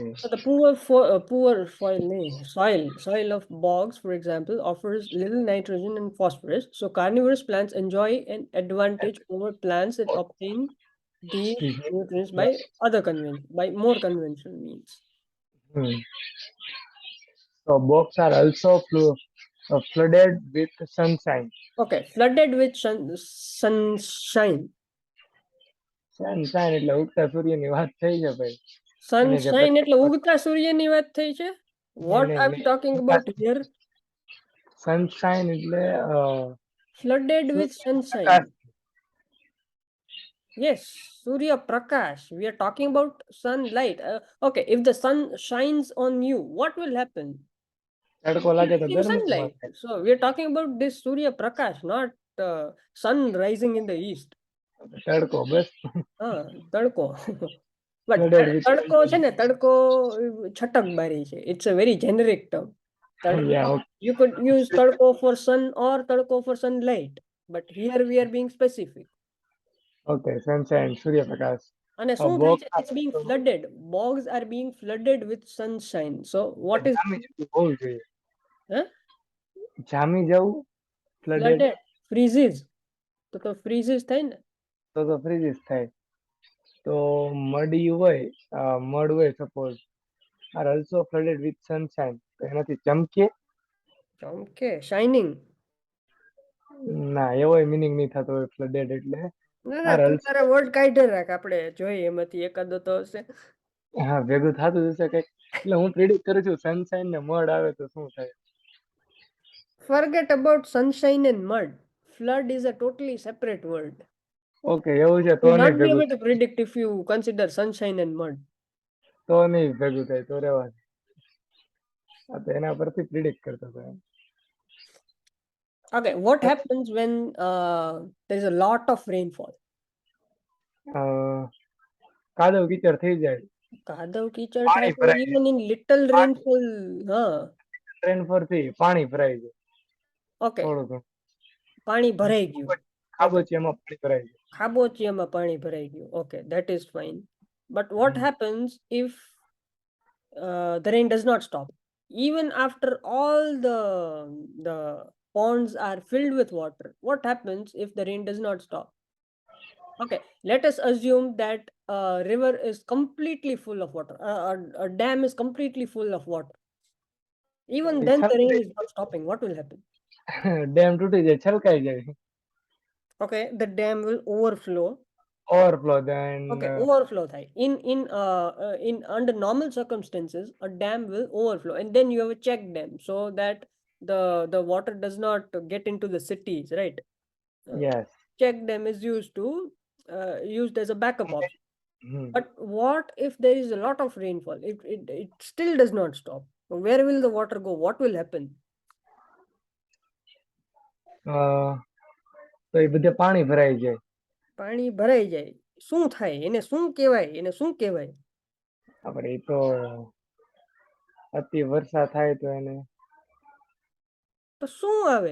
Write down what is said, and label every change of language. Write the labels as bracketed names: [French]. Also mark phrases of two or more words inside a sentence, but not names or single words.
[English] So the soil of bogs, for example, offers little nitrogen and phosphorus. So carnivorous plants enjoy an advantage over plants that obtain these nutrients by more conventional means. So bogs are also flooded with sunshine. Okay, flooded with sunshine. [Gujarati] Sunshine એટલે ઉગતા સૂર્યની વાત થઈ છે ભાઈ. Sunshine એટલે ઉગતા સૂર્યની વાત થઈ છે. [English] What are we talking about here? [Gujarati] Sunshine એટલે [English] Flooded with sunshine. Yes, Surya Prakash. We are talking about sunlight. Okay, if the sun shines on you, what will happen? [Gujarati] તડકો લાગે તો [English] Reflecting [Gujarati] ગરમીમાં [English] sunlight. [Gujarati] થાય. [English] So we're talking about this Surya Prakash, not sun rising in the east. [Gujarati] તડકો બસ. તડકો. [English] But Flooded with [Gujarati] તડકો છે [English] sunshine. [Gujarati] ને, તડકો છટકબારી છે. [English] It's a very generic term. તડકો, Yeah, okay. you could use તડકો for sun or તડકો for sunlight. But here we are being specific. Okay, sunshine, [Gujarati] સૂર્યપ્રકાશ. અને આ શું થાય બોગ છે? [English] It's being flooded. Bogs are being flooded with sunshine. So what is [Gujarati] જામી જવું હોવું જોઈએ. huh? જામી જવું, [English] flooded, Flooded? Freezes. [Gujarati] તો freezes થાય ને. તો freezes થાય. તો muddy હોય, mud હોય suppose, [English] are also flooded with sunshine. [Gujarati] તો એનાથી ચમકે? ચમકે, shining. ના, એવો meaning નહીં થતો હોય flooded એટલે. ના [English] are [Gujarati] તું [English] also, [Gujarati] તારા વર્ડ કાઢી રાખ, આપણે જોઈએ એમાંથી એકાદો તો હશે. હા, ભેગું થતું હશે કંઈક. એટલે હું પ્રિડિક્ટ કરું છું sunshine ને mud આવે તો શું થાય. [English] Forget about sunshine and mud. Flood is a totally separate word. [Gujarati] ઓકે, એવું છે તો [English] You will [Gujarati] નહીં [English] not be [Gujarati] ભેગું [English] able to predict if you consider sunshine and mud. [Gujarati] તો નહીં ભેગું થાય, તો રહેવા દે. આ તો એના પરથી પ્રિડિક્ટ કરતો હતો એમ. [English] Okay, what happens when there is a lot of rainfall? [Gujarati] કાદવ કીચડ થઈ જાય. કાદવ કીચડ પાણી થાય, ભરાઈ [English] even in little rainfall. [Gujarati] ટ્રેન પરથી પાણી ભરાઈ જાય [English] Okay, [Gujarati] થોડું. પાણી ભરાઈ ગયું. ખાબોચિયામાં પાણી ભરાઈ જાય. ખાબોચિયામાં પાણી ભરાઈ ગયું. [English] Okay, that is fine. But what happens if the rain does not stop? Even after all the ponds are filled with water, what happens if the rain does not stop? Okay, let us assume that a river is completely full of water. A dam is completely full of water. Even then, the rain is not stopping. What will happen? [Gujarati] ડેમ તૂટી જાય, છલકાઈ જાય. [English] Okay, the dam will overflow. overflow then Okay, overflow થાય. In under normal circumstances, a dam will overflow, and then you have a check dam so that the water does not get into the cities, right? યસ. Check dam is used as a backup option. But what if there is a lot of rainfall? It still does not stop. Where will the water go? What will happen? [Gujarati] તો એ બધે પાણી ભરાઈ જાય. પાણી ભરાઈ જાય, શું થાય? એને શું કહેવાય? એને શું કહેવાય? આપણે એ તો અતિ વર્ષા થાય તો એને તો શું આવે?